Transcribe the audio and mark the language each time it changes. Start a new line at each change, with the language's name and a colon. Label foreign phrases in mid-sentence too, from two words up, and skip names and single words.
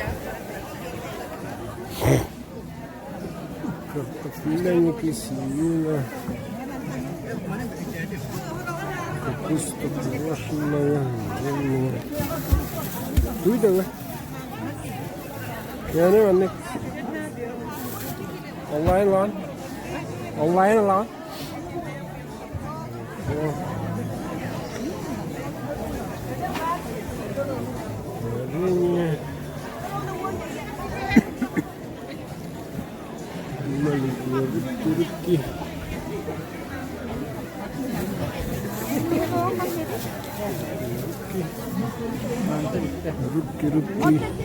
Russian: Картофельники, свинина. Капуста квашеная, зеленая. Дуй давай.
Turkish: Yani anne. Online lan. Online lan.
Russian: Варенье. Маленькие рыбки. Рыбки.